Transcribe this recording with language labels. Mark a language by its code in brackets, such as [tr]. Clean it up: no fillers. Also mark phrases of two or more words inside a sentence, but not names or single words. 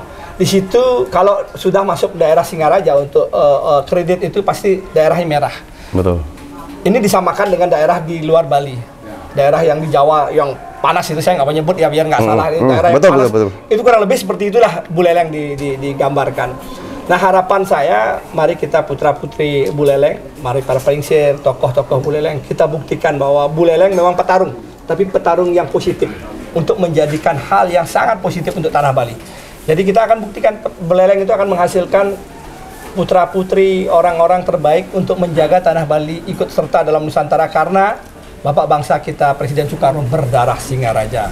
[id] Di situ kalau sudah masuk daerah Singaraja untuk kredit itu pasti daerahnya merah. Betul. Ini disamakan dengan daerah di luar Bali, daerah yang di Jawa yang panas itu, saya nggak mau nyebut ya biar nggak salah. Daerah yang panas, betul. Itu kurang lebih seperti itulah Buleleng digambarkan. Nah, harapan saya, mari kita putra putri Buleleng, mari para pelingsir, tokoh-tokoh Buleleng, kita buktikan bahwa Buleleng memang petarung, tapi petarung yang positif untuk menjadikan hal yang sangat positif untuk Tanah Bali. Jadi kita akan buktikan Buleleng itu akan menghasilkan putra-putri orang-orang terbaik untuk menjaga tanah Bali ikut serta dalam Nusantara karena Bapak bangsa kita Presiden Soekarno berdarah Singaraja.